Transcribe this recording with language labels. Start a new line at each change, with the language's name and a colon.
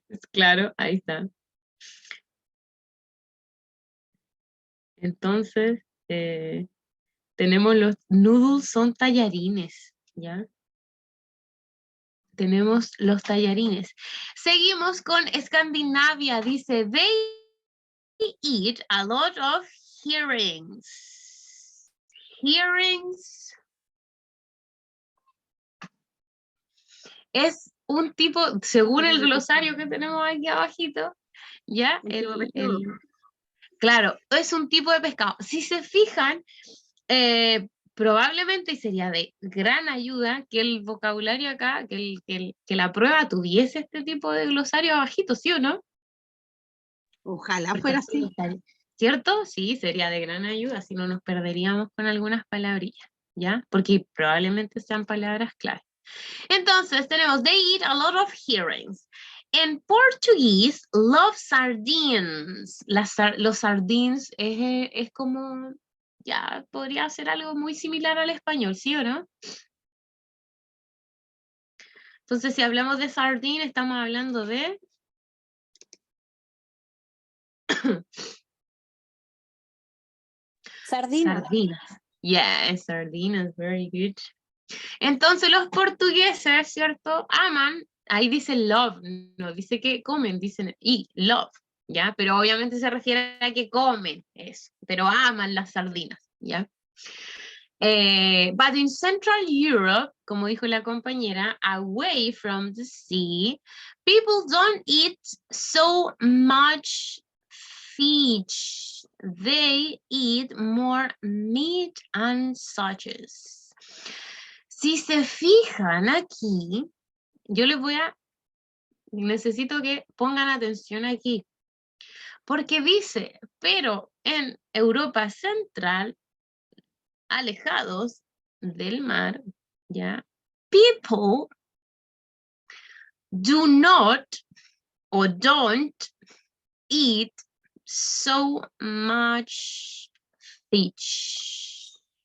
Spanish: Claro, ahí está. Entonces, tenemos los noodles, son tallarines, ¿ya? Tenemos los tallarines. Seguimos con Escandinavia. Dice,
English: they eat a lot of herrings.
Spanish: Herrings es un tipo, según el glosario que tenemos aquí abajito, ¿ya? Un tipo de pescado. Claro, es un tipo de pescado. Si se fijan, probablemente sería de gran ayuda que el vocabulario acá, que la prueba tuviese este tipo de glosario abajito, ¿sí o no? Ojalá Porque fuera así así. ¿cierto? Sí, sería de gran ayuda, si no nos perderíamos con algunas palabrillas, ¿ya? Porque probablemente sean palabras clave. Entonces tenemos,
English: they eat a lot of herrings. En Portuguese, love sardines.
Spanish: Los sardines es como, ya, podría ser algo muy similar al español, ¿sí o no? Entonces, si hablamos de sardine, estamos hablando de... Sardinas. Sardinas.
English: Yeah,
Spanish: sardinas,
English: very good.
Spanish: Entonces los portugueses, ¿cierto? Aman, ahí dice love, no dice que comen, dicen eat, love, ¿ya? Pero obviamente se refiere a que comen eso, pero aman las sardinas, ¿ya?
English: But in Central Europe,
Spanish: como dijo la compañera,
English: away from the sea, people don't eat so much fish. They eat more meat and sausages.
Spanish: Si se fijan aquí, yo les necesito que pongan atención aquí, porque dice, pero en Europa Central, alejados del mar, ¿ya?
English: People do not or don't eat so much fish.